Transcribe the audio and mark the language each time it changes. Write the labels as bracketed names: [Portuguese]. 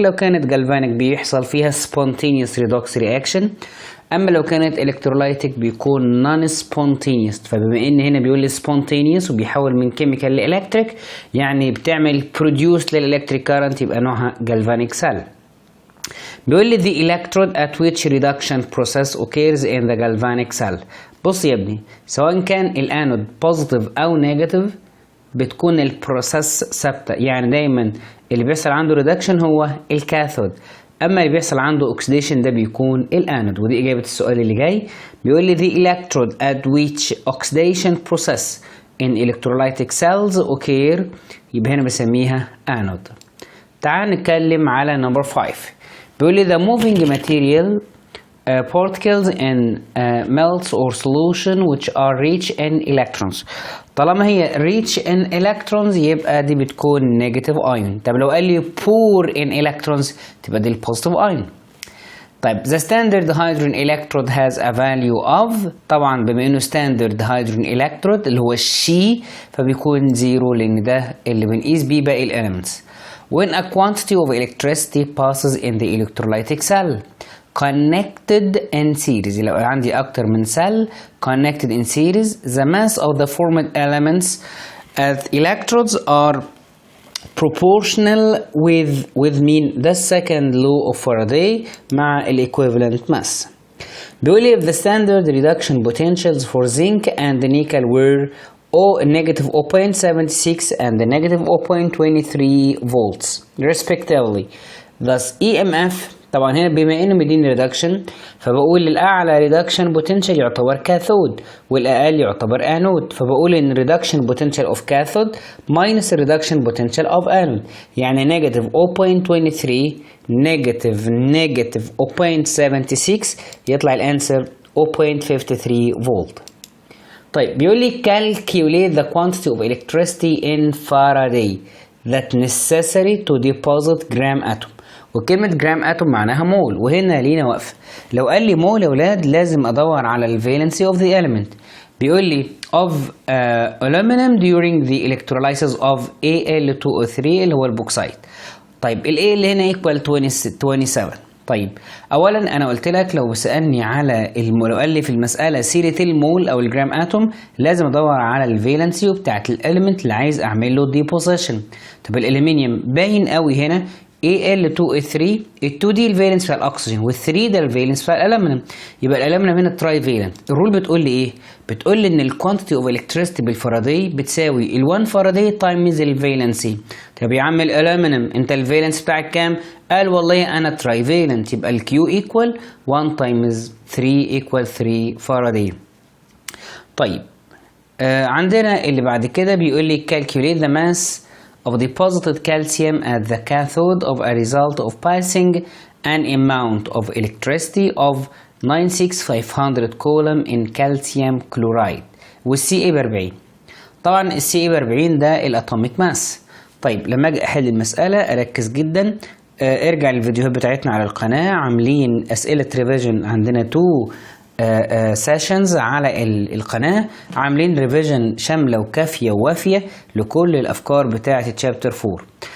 [Arabic] لو كانت galvanic بيحصل فيها spontaneous redox reaction، أما لو كانت electrolytic بيكون non-spontaneous. فبما إن هنا بيقول لي spontaneous وبيحول من chemical لإلكتريك، يعني بتعمل produce للإلكتريك current، يبقى نوعها galvanic cell. بيقول لي [English] the electrode at which reduction process occurs in the galvanic cell. [Arabic] بص يا ابني، سواء كان الانود positive او negative بتكون البروسيس ثابته، يعني دايما اللي بيحصل عنده reduction هو الكاثود، اما اللي بيحصل عنده oxidation ده بيكون الانود. ودي اجابه السؤال اللي جاي. [English] بيقول لي the electrode at which oxidation process in electrolytic cells occur، [Arabic] يبقى هنا بسميها انود. تعال نتكلم على نمبر 5. بيقول لي [English] the moving material particles in melts or solution which are rich in electrons. [Arabic] طالما هي rich in electrons يبقى دي بتكون negative ion. طب لو قال لي poor in electrons تبقى دي positive ion. طيب [English] the standard hydrogen electrode has a value of، [Arabic] طبعا بما انه standard hydrogen electrode اللي هو الشي فبيكون 0 لان ده اللي بنقيس بيه باقي الاليمنتس. [English] When a quantity of electricity passes in the electrolytic cell connected in series، [Arabic] لو عندي أكتر من [English] cell connected in series the mass of the formed elements as electrodes are proportional with mean the second law of Faraday مع equivalent mass. [Arabic] بيقول لي [English] if the standard reduction potentials for zinc and nickel were negative 0.76 and the negative 0.23 volts respectively, thus EMF. [Arabic] طبعا هنا بما انه مديني reduction فبقول الاعلى reduction potential يعتبر كاثود والاقل يعتبر انود، فبقول ان reduction potential of cathode minus reduction potential of anode، يعني negative 0.23 negative 0.76 يطلع الانسر 0.53 فولت. طيب بيقول لي [English] calculate the quantity of electricity in Faraday that necessary to deposit gram atom. [Arabic] وكلمة جرام اتوم معناها مول، وهنا لينا وقفة. لو قال لي مول يا ولاد لازم ادور على الفالنسي of the element. بيقول لي [English] of aluminum during the electrolysis of Al2O3 [Arabic] اللي هو البوكسايت. طيب ال A اللي هنا equal 27. طيب اولا انا قلت لك لو سالني على لو قال لي في المساله سيره المول او الجرام اتوم لازم ادور على الفالنسي بتاعت الاليمنت اللي عايز اعمل له ديبوزيشن. طب الالومنيوم باين قوي هنا Al2O3، ال2 دي الفالنس بتاع الاكسجين وال3 ده الفالنس بتاع الالومنيوم، يبقى الالومنيوم هنا تراي فالنت. الرول بتقول لي ايه؟ بتقول لي ان الكوانتيتي اوف الكتريستي بالفاراداي بتساوي ال1 فاراداي تايمز الفالنسي. طب يا عم الالومنيوم انت الفالنس بتاعك كام؟ قال والله انا تراي فالنت، يبقى الكيو ايكوال 1 تايمز 3 ايكوال 3 فاراداي. طيب عندنا اللي بعد كده بيقول لي [English] calculate the mass of deposited calcium at the cathode of a result of passing an amount of electricity of 96500 coulomb in calcium chloride [Arabic] والسي اي ب 40. طبعا السي ب 40 ده الاتوميك ماس. طيب لما اجي احل المساله اركز جدا. ارجع للفيديوهات بتاعتنا على القناه، عاملين اسئله ريفيجن، عندنا 2 سيشنز على القناه، عاملين ريفيجن شامله وكافيه ووافيه لكل الافكار بتاعه تشابتر 4.